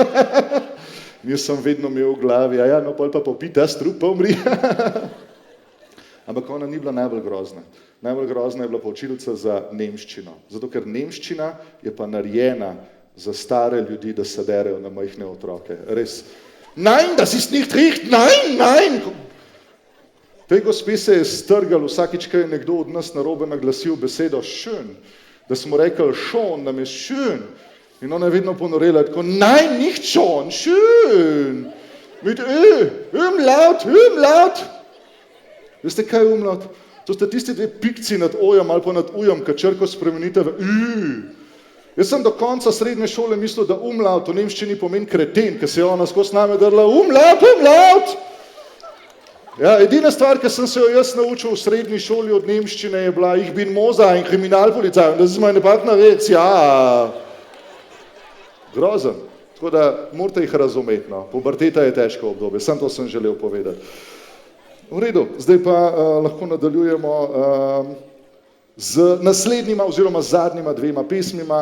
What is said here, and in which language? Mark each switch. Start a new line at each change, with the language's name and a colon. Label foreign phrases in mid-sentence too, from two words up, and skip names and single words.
Slovenian: Jaz sem vedno imel v glavi, no pol pa popita strup, pa umri. Ampak ona ni bila najbolj grozna. Najbolj grozna je bila pa učiteljica za nemščino. Zato, ker nemščina je pa narejena za stare ljudi, da se derejo na majhne otroke. Res.
German: Nein, das ist nicht richtig, nein.
Slovenian: Tej gospe se je strgal vsakič, ko je nekdo od nas narobe naglasil besedo schön, da smo rekli schon, nam je schön. In ona je vedno ponorela tako,
German: nein, nicht schon, schön, mit umlaut.
Slovenian: Veste, kaj je umlaut? To sta tisti 2 pikci nad ojem ali pa nad ujem, ki črko spremenite v Jaz sem do konca srednje šole mislil, da umlaut v nemščini pomeni kreten, ker se je ona skozi name drla, umlaut! Ja, edina stvar, ki sem se jo jaz naučil v srednji šoli od nemščine, je bila
German: ich bin Moza
Slovenian: in kriminalpolicaj,
German: das ist meine Partnerwitz,
Slovenian: ja. Grozen. Tako da morate jih razumeti, no. Puberteta je težko obdobje, samo to sem želel povedati. V redu, zdaj pa lahko nadaljujemo z naslednjima oziroma zadnjima dvema pesmima.